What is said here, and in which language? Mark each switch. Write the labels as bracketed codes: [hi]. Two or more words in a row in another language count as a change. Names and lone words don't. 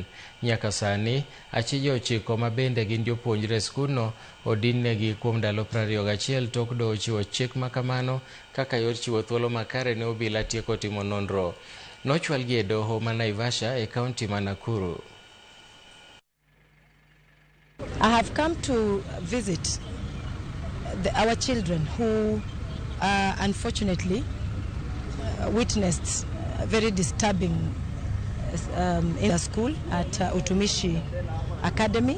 [luo] Nyaka sani, achije 9 ma bende gin jopuonjre skulno odinnegi kuom ndalo 21 tok doho chiwo chik ma kamano kaka yor chiwo thuolo makare ne obila tieko timo nonro. Nochwalgi e doho ma Naivasha e kaunti ma Nakuru. [en] I have come to visit our children who unfortunately witnessed a very disturbing in the school at Utumishi Academy.